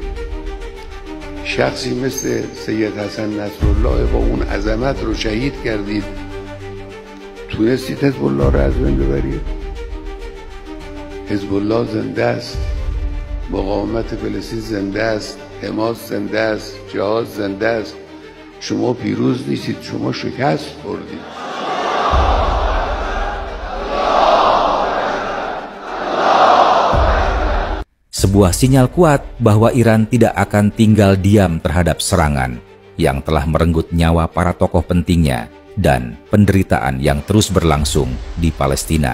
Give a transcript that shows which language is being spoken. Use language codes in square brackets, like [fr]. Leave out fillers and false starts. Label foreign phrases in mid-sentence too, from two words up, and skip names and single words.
[fa] شخصی مثل سید حسن نصرالله با اون عظمت رو شهید کردید، تونستید حزب الله رو از بین ببرید؟ حزب الله زنده است، مقاومت فلسطین زنده است، حماس زنده است، جهاد زنده است. شما پیروز نیستید، شما شکست خوردید. [id] Sebuah sinyal kuat bahwa Iran tidak akan tinggal diam terhadap serangan yang telah merenggut nyawa para tokoh pentingnya dan penderitaan yang terus berlangsung di Palestina.